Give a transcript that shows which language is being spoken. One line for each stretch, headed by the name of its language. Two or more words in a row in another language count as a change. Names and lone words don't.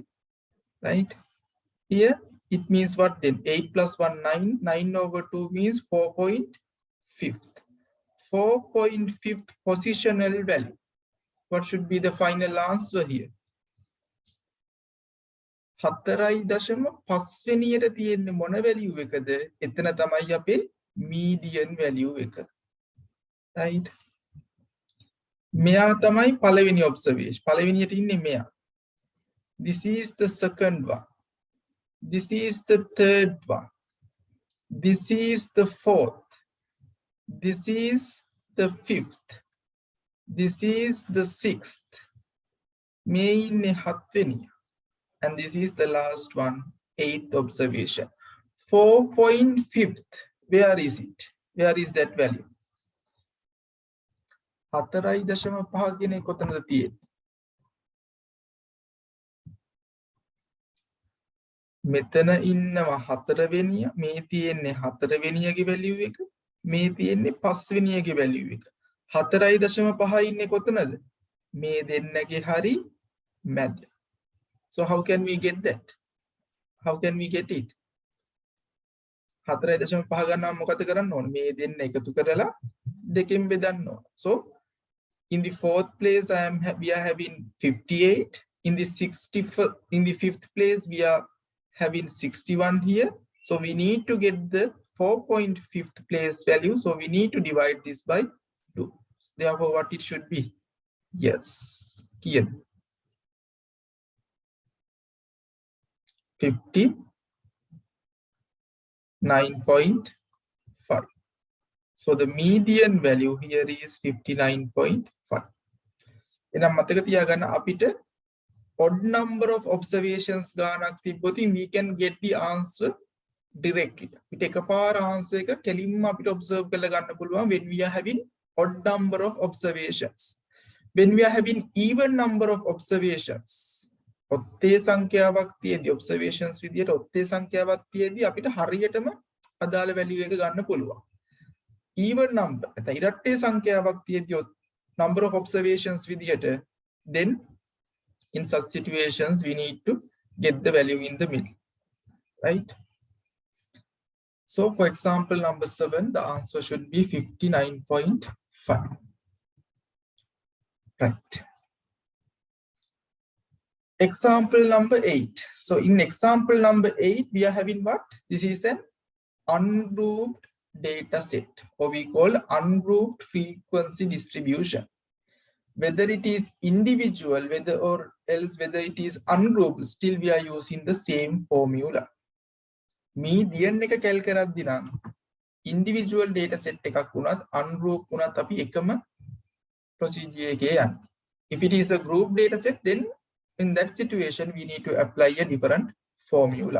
English: Right? Here it means what then? 8 plus 1, 9. 9 over 2 means 4.5. 4.5 positional value. What should be the final answer here?
Sinhala: 4.5 වෙනියට තියෙන්නේ මොන value එකද? එතන තමයි අපේ median value එක. Right? මෙයා තමයි පළවෙනි observation. පළවෙනියට ඉන්නේ මෙයා.
English: This is the second one. This is the third one. This is the fourth. This is the fifth. This is the sixth.
Sinhala: මේ ඉන්නේ 7 වෙනිය.
English: And this is the last one, 8th observation. 4.5. Where is it? Where is that value?
Sinhala: 4.5 කියන එක කොතනද තියෙන්නේ? මෙතන ඉන්නවා 4 වෙනිය, මේ තියෙන්නේ 4 වෙනියගේ value එක, මේ තියෙන්නේ 5 වෙනියගේ value එක. 4.5 ඉන්නේ කොතනද? මේ දෙන්නගේ හරි මැද.
English: So how can we get that? How can we get it?
Sinhala: 4.5 ගන්නවා මොකද කරන්න ඕන? මේ දෙන්න එකතු කරලා දෙකෙන් බෙදන්න ඕන.
English: So in the fourth place we are having 58. In the 5th place we are having 61 here. So we need to get the 4.5th place value. So we need to divide this by 2. Therefore, what it should be? Yes, here 59.5. So the median value here is 59.5.
Sinhala: එනම් මතක තියාගන්න අපිට
English: odd number of observations
Sinhala: ගානක් තිබ්බොතින්
English: we can get the answer directly.
Sinhala: අපිට එකපාර answer එක කෙලින්ම අපිට observe කරලා ගන්න පුළුවන්
English: when we are having odd number of observations. When we are having even number of observations,
Sinhala: ඔත්තේ සංඛ්‍යාවක් තියෙද්දි observations විදියට ඔත්තේ සංඛ්‍යාවක් තියෙද්දි අපිට හරියටම අදාළ value එක ගන්න පුළුවන්.
English: Even number,
Sinhala: නැත්නම් ඉරට්ටේ සංඛ්‍යාවක් තියෙද්දි
English: number of observations විදියට, then in such situations we need to get the value in the middle, right? So for example number 7, the answer should be 59.5. Right. Example number 8. So in example number 8, we are having what? This is an ungrouped data set, or we call ungrouped frequency distribution. Whether it is individual, whether it is ungrouped, still we are using the same formula.
Sinhala: Median එක කැල් කරද්දී නම්
English: individual data set
Sinhala: එකක් වුණත් ungrouped වුණත් අපි එකම procedure එකේ යන්නේ.
English: If it is a group data set, then in that situation we need to apply a different formula.